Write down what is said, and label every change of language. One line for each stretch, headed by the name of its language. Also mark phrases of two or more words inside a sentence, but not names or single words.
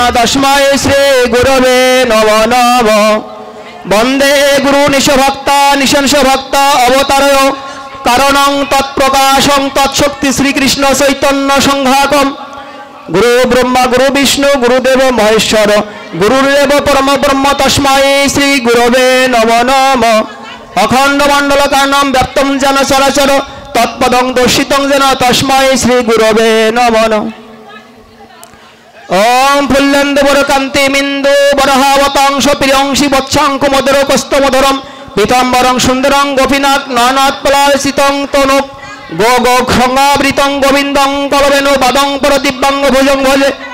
Sanskrit: তস্मै শ্রী গুরবে নমঃ নমঃ বন্দে গুরু নিশভক্তা নিশংস ভক্তা অবতারয় কারণং তৎপ্রকাশং তৎশক্তি শ্রীকৃষ্ণ চৈতন্য সংঘাতম গুরু ব্রহ্মা গুরু বিষ্ণু গুরুদেব মহেশ্বর গুরুরেব পরম ব্রহ্ম তস্मै শ্রী গুরবে নমঃ নমঃ অখণ্ড মণ্ডলকার্ণম ব্যাপ্তং যেন চরাচর তৎপদং দর্শিতং যেন তস্मै শ্রী গুরবে নমঃ নমঃ ওম ফুল্লেন্দু বরকান্তিমিন্দু বরহাবতাংশ প্রিয়ংশি বৎসাঙ্ক মধুর কস্তমধুরম পীতাম্বরং সুন্দরং গোপীনাথ নয়নাৎপলাসিতং তনুক গো গো খঙ্গাবৃতং গোবিন্দং কলবেনু বাদং পরদিব্যাঙ্গ ভুজং ভজে